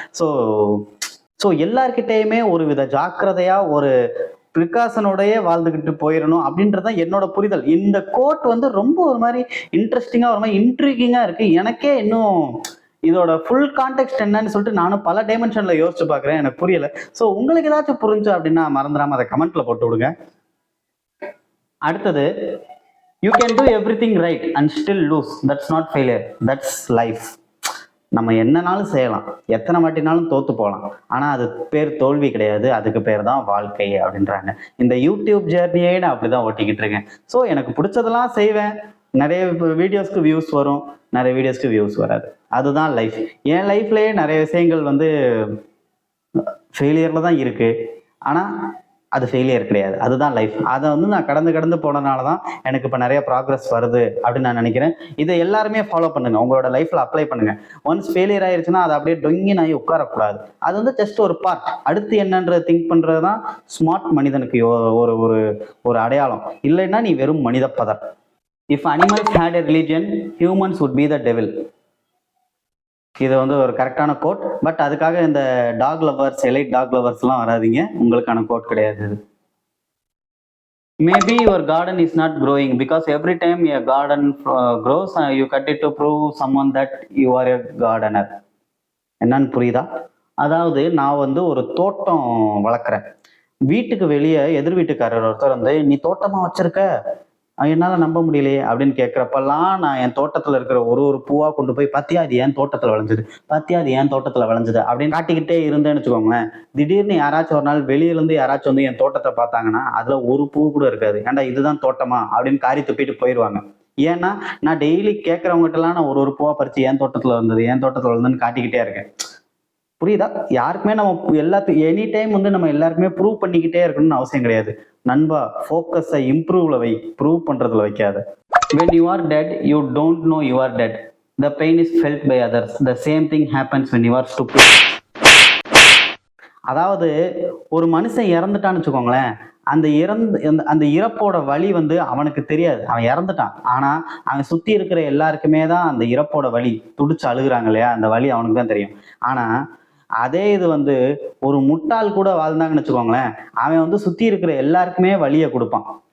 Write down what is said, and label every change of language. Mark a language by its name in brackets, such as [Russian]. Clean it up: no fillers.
[Tamil] So எல்லார்கிட்டையுமே ஒரு வித ஜாக்கிரதையா ஒரு ப்ரிகாஷனோடயே வாழ்ந்துகிட்டு போயிடணும் அப்படின்றதான் என்னோட புரிதல். இந்த கோட் வந்து ரொம்ப ஒரு மாதிரி இன்ட்ரெஸ்டிங்கா, ஒரு மாதிரி இன்ட்ரிகிங்கா இருக்கு. எனக்கே இன்னும் இதோட ஃபுல் கான்டெக்ட் என்னன்னு சொல்லிட்டு நானும் பல டைமென்ஷன்ல யோசிச்சு பார்க்குறேன், எனக்கு புரியல. ஸோ உங்களுக்கு ஏதாச்சும் புரிஞ்சு அப்படின்னா மறந்துடாம அதை கமெண்ட்ல போட்டு விடுங்க. அடுத்தது, [English] you can do everything right and still lose. That's not failure, that's life. [Tamil] நம்ம என்னனாலும் செய்யலாம், எத்தனை வாட்டினாலும் தோத்து போகலாம், ஆனால் அது பேர் தோல்வி கிடையாது, அதுக்கு பேர் தான் வாழ்க்கை அப்படின்றாங்க. இந்த யூடியூப் ஜேர்னியே நான் அப்படிதான் ஓட்டிக்கிட்டு இருக்கேன். ஸோ எனக்கு பிடிச்சதெல்லாம் செய்வேன், நிறைய வீடியோஸ்க்கு வியூஸ் வரும், நிறைய வீடியோஸ்க்கு வியூஸ் வராது. அதுதான் லைஃப். என் லைஃப்லேயே நிறைய விஷயங்கள் வந்து ஃபெயிலியரில் தான் இருக்கு, ஆனால் அது ஃபெயிலியர் கிடையாது, அதுதான் லைஃப். அதை வந்து நான் கடந்து போனதுனால தான் எனக்கு இப்போ நிறைய ப்ராக்ரஸ் வருது அப்படின்னு நான் நினைக்கிறேன். இதை எல்லாருமே ஃபாலோ பண்ணுங்க, உங்களோட லைஃப்ல அப்ளை பண்ணுங்க. ஒன்ஸ் ஃபெயிலியர் ஆயிடுச்சுன்னா அதை அப்படியே டொங்கி நாய் உட்காரக்கூடாது. அது வந்து ஜஸ்ட் ஒரு பார்ட். அடுத்து என்னன்றதை திங்க் பண்றது தான் ஸ்மார்ட் மனிதனுக்கு ஒரு ஒரு ஒரு அடையாளம். இல்லைன்னா நீ வெறும் மனித பதர். [English] If animals had a religion, humans would be the devil. [Tamil] இது வந்து ஒரு கரெக்டான கோட். பட் அதுக்காக இந்த talk lovers, elite talk lovers எல்லாம் வராதிங்க, உங்களுக்கான கோட் கிடையாது இது. [English] Maybe your garden is not growing because every time a garden grows, you cut it to prove someone that you are a gardener. [Tamil] என்னன்னு புரியுதா? அதாவது நான் வந்து ஒரு தோட்டம் வளர்க்குறேன். வீட்டுக்கு வெளியே எதிர் வீட்டுக்காரர் ஒருத்தர் வந்து, "நீ தோட்டமா வச்சிருக்க? என்னால நம்ப முடியலையே" அப்படின்னு கேட்கிறப்பெல்லாம், நான் என் தோட்டத்துல இருக்கிற ஒரு ஒரு பூவா கொண்டு போய், "பாத்தியா இது என் தோட்டத்துல விளைஞ்சது, பாத்தியா அது என் தோட்டத்துல விளைஞ்சது" அப்படின்னு காட்டிக்கிட்டே இருந்தேன்னு வச்சுக்கோங்களேன். திடீர்னு யாராச்சும் ஒரு நாள் வெளியில இருந்து யாராச்சும் வந்து என் தோட்டத்தை பார்த்தாங்கன்னா, அதுல ஒரு பூ கூட இருக்காது. "ஏன்டா இதுதான் தோட்டமா?" அப்படின்னு காரி துப்பிட்டு போயிருவாங்க. ஏன்னா, நான் டெய்லி கேட்கறவங்ககிட்டலாம் நான் ஒரு ஒரு பூவா பறிச்சு என் தோட்டத்துல வந்தது, என் தோட்டத்துல வந்ததுன்னு காட்டிக்கிட்டே இருக்கேன். புரியுதா? யாருக்குமே நம்ம எனி டைம் வந்து நம்ம எல்லாருக்குமே ப்ரூவ் பண்ணிக்கிட்டே இருக்கணும்னு அவசியம் கிடையாது. நண்பா, ஃபோக்கஸை இம்ப்ரூவ்ல வை, ப்ரூவ் பண்றதுல வைக்காத. [English] When you are dead, you don't know you are dead. The pain is felt by others. The same thing happens when you are stupid. [Tamil] அதாவது ஒரு மனுஷன் இறந்துட்டான்னு வச்சுக்கோங்களேன், அந்த இறப்போட வலி வந்து அவனுக்கு தெரியாது. அவன் இறந்துட்டான். ஆனா அவன் சுத்தி இருக்கிற எல்லாருக்குமே தான் அந்த இறப்போட வலி, துடிச்சு அழுகுறாங்க இல்லையா, அந்த வலி அவனுக்கு தான் தெரியும். ஆனா அதே இது வந்து ஒரு முட்டாள் கூட வாழ்ந்தாங்கன்னு வச்சுக்கோங்களேன், அவன் வந்து சுத்தி இருக்கிற எல்லாருக்குமே வலியை கொடுப்பான்.